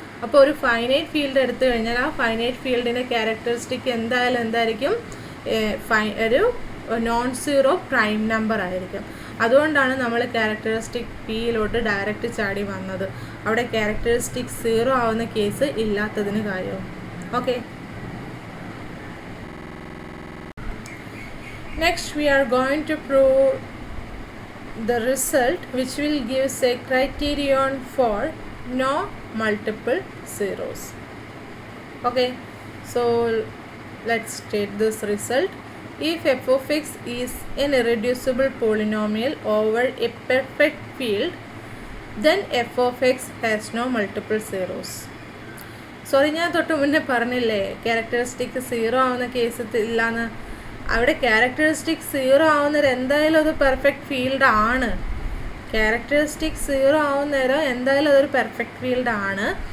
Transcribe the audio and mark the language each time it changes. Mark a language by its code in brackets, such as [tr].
[ml] അപ്പോൾ ഒരു finite field എടുത്തു കഴിഞ്ഞാൽ ആ ഫൈനൈറ്റ് ഫീൽഡിൻ്റെ ക്യാരക്ടറിസ്റ്റിക് എന്തായിരിക്കും? ഒരു നോൺ സീറോ പ്രൈം നമ്പർ ആയിരിക്കും. അതുകൊണ്ടാണ് നമ്മൾ ക്യാരക്ടറിസ്റ്റിക് പിയിലോട്ട് ഡയറക്റ്റ് ചാടി വന്നത്. അവിടെ ക്യാരക്ടറിസ്റ്റിക് 0 ആവുന്ന കേസ് ഇല്ലാത്തതിന് കാര്യവും. [en] Okay, next we are going to prove the result which will give a criterion for no multiple zeros. Okay, so let's state this result. If f of x is an irreducible polynomial over a perfect field, then f of x has no multiple zeros. [ml] Sorry, ഞാൻ തൊട്ട് മുന്നേ പറഞ്ഞില്ലേ characteristic 0 ആവുന്ന case ഇല്ലാന്ന്. അവിടെ characteristic 0 ആവുന്നത് എന്തായാലും അത് പെർഫെക്റ്റ് ഫീൽഡ് ആണ്. ക്യാരക്ടറിസ്റ്റിക് 0 ആവുന്ന നേരം എന്തായാലും അതൊരു പെർഫെക്റ്റ് ഫീൽഡ് ആണ്.